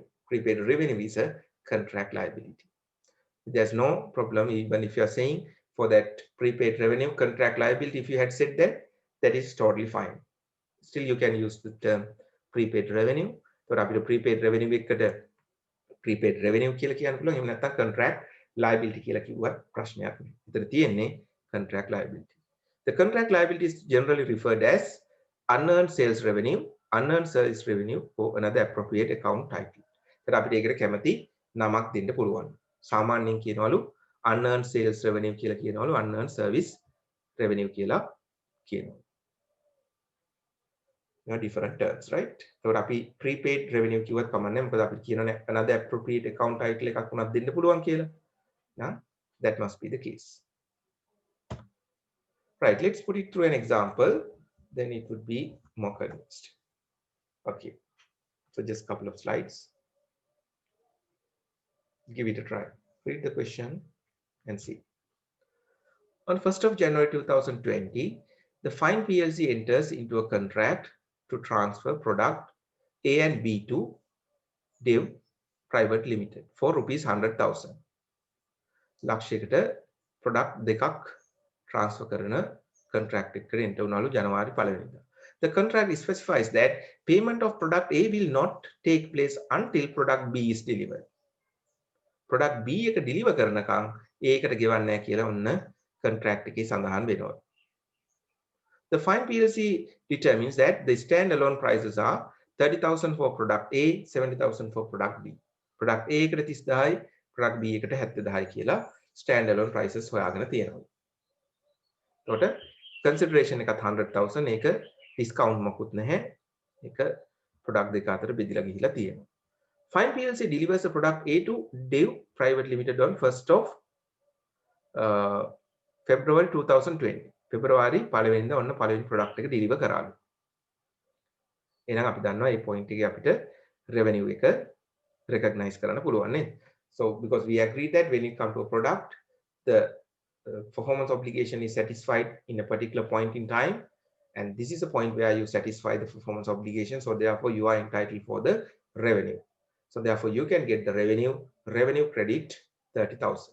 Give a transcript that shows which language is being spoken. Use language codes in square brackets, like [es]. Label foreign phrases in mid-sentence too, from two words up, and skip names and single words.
[en] Prepaid revenue is a contract liability. There's no problem even if you are saying for that prepaid revenue contract liability, if you had said that, that is totally fine. Still you can use the term prepaid revenue. So after prepaid revenue [si] එකට [en] prepaid revenue [si] කියලා කියන්න පුළුවන්. එහෙම නැත්නම් [en] contract liability [si] කියලා කිව්වත් ප්‍රශ්නයක් නෑ. ඒතර තියෙන්නේ [en] contract liability. The contract liability is generally referred as unearned sales revenue, unearned service revenue, or another appropriate account title. [si] ඒතර අපිට ඒකට කැමති නමක් දෙන්න පුළුවන්. සාමාන්‍යයෙන් කියනවලු [en] unearned sales revenue [si] කියලා කියනවලු [en] unearned service revenue [si] කියලා කියනවා. [en] Different terms, right? So [si] අපි [en] prepaid revenue [si] කිව්වත් කමන්නේ මොකද අපි කියනනේ [en] another appropriate account title [si] එකක් උනත් දෙන්න පුළුවන් කියලා. [en] Yeah, that must be the case. Right, let's put it through an example, then it would be more convinced. Okay, so just a couple of slides. Give it a try. Read the question and see. On 1st of January 2020, the Fine PLC enters into a contract to transfer product A and B to Dev Private Limited for rupees 100,000. [si] ලක්ෂයකට product දෙකක් transfer කරන contract එකකට enter වුණාලු ජනවාරි 1 වෙනිදා. [en] The contract specifies that payment of product A will not take place until product B is delivered. [si] Product B එක deliver කරනකම් A එකට ගෙවන්නේ නැහැ කියලා ඔන්න contract එකේ සඳහන් වෙනවා. [en] The fine PLC determines that the standalone prices are 30,000 for product A, 70,000 for product B. [si] Product A එකට 30,000යි, product B එකට 70,000යි කියලා [en] standalone prices [si] හොයාගෙන තියෙනවා. එතකොට consideration එකත් 100,000 ඒක discount මොකුත් නැහැ. ඒක product දෙක අතර බෙදලා ගිහිලා තියෙනවා. [en] Fine PLC delivers the product A to Dev Private Limited on 1st of February 2020. [si] February 1 වෙනිදා ඔන්න පළවෙනි product එක deliver කරාලු. එහෙනම් අපි දන්නවා මේ point එකේ අපිට revenue එක recognize කරන්න පුළුවන් නේද? [en] So because we agreed that when it comes to a product, the performance obligation is satisfied in a particular point in time, and this is a point where you satisfy the performance obligation. So therefore, you are entitled for the revenue. So therefore, you can get the revenue credit 30,000.